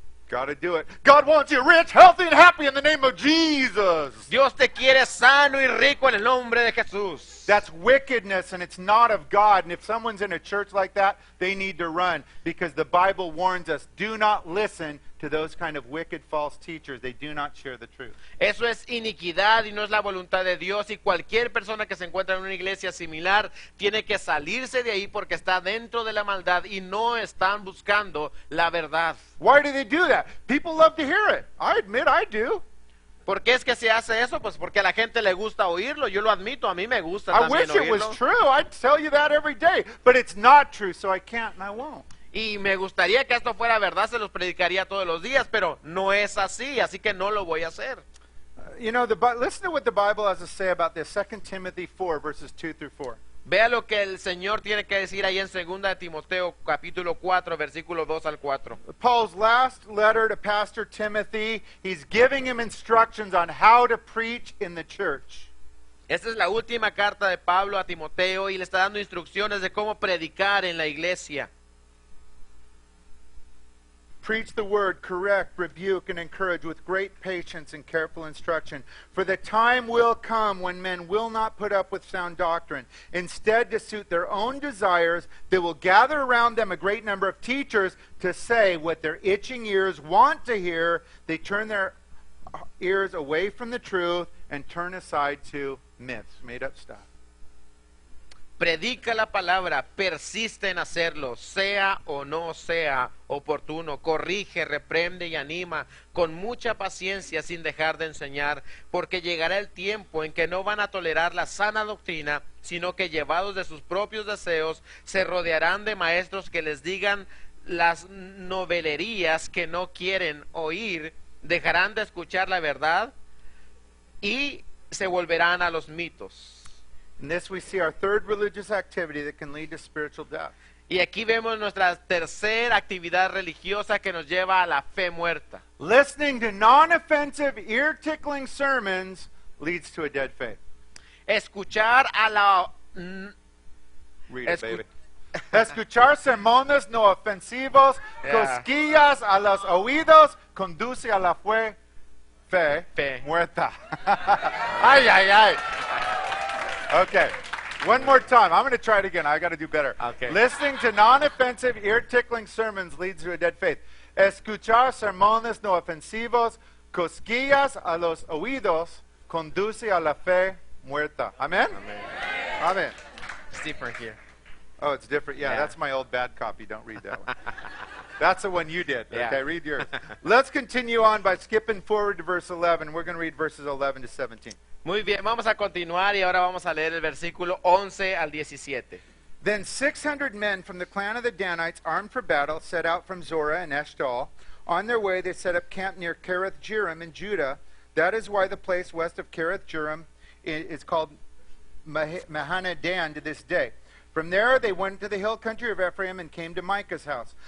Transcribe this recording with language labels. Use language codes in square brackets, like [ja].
[en] Gotta do it. God wants you rich, healthy, and happy in the name of Jesus. [es] Dios te quiere sano y rico en el nombre de Jesús. [en] That's wickedness, and it's not of God. And if someone's in a church like that, they need to run, because the Bible warns us, do not listen to those kind of wicked false teachers. They do not share the truth. [es] Eso es iniquidad y no es la voluntad de Dios, y cualquier persona que se encuentra en una iglesia similar tiene que salirse de ahí porque está dentro de la maldad y no están buscando la verdad. [en] Why do they do that? People love to hear it. I admit I do. [es] ¿Por qué es que se hace eso? Pues porque a la gente le gusta oírlo, yo lo admito, a mí me gusta [en] I [es] también [en] wish it was [es] oírlo. [en] true. I'd tell you that every day. But it's not true, so I can't and I won't. [es] Y me gustaría que esto fuera verdad, se los predicaría todos los días, pero no es así, así que no lo voy a hacer. [en] You know, listen to what the Bible has to say about this. 2 Timothy 4, verses 2 through 4. [es] Vea lo que el Señor tiene que decir ahí en 2 de Timoteo, capítulo 4, versículo 2 al 4. [en] Paul's last letter to Pastor Timothy, he's giving him instructions on how to preach in the church. [es] Esta es la última carta de Pablo a Timoteo y le está dando instrucciones de cómo predicar en la iglesia. [en] Preach the word, correct, rebuke, and encourage with great patience and careful instruction. For the time will come when men will not put up with sound doctrine. Instead, to suit their own desires, they will gather around them a great number of teachers to say what their itching ears want to hear. They turn their ears away from the truth and turn aside to myths, made up stuff. [es] Predica la palabra, persiste en hacerlo, sea o no sea oportuno, corrige, reprende y anima con mucha paciencia sin dejar de enseñar, porque llegará el tiempo en que no van a tolerar la sana doctrina, sino que llevados de sus propios deseos, se rodearán de maestros que les digan las novelerías que no quieren oír, dejarán de escuchar la verdad y se volverán a los mitos. [en] In this we see our third religious activity that can lead to spiritual death. [es] Y aquí vemos nuestra tercera actividad religiosa que nos lleva a la fe muerta. [en] Listening to non-offensive, ear-tickling sermons leads to a dead faith. [es] Escuchar a la... [en] Read it, baby. [es] Escuchar sermones no ofensivos, [en] Yeah. [es] cosquillas a los oídos, conduce a la fe muerta. [en] Ay, ay, ay. Okay, one more time. I'm going to try it again. I got to do better. Okay. Listening to non-offensive, ear-tickling sermons leads to a dead faith. [es] Escuchar sermones no ofensivos, cosquillas a los oídos, conduce a la fe muerta. [en] Amen? Amen. It's different here. Oh, it's different. Yeah, Yeah. that's my old bad copy. Don't read that one. That's the one you did. Yeah. Okay, read yours. Let's continue on by skipping forward to verse 11. We're going to read verses 11 to 17. [es] Muy bien, vamos a continuar y ahora vamos a leer el versículo 11 al 17. [en] Then 600 men from the clan of the Danites, armed for battle, set out from Zorah and Eshtal. On their way, they set up camp near Kereth Jearim in Judah. That is why the place west of Kereth Jearim is called Mahanadan to this day. From there, they went to the hill country of Ephraim and came to Micah's house.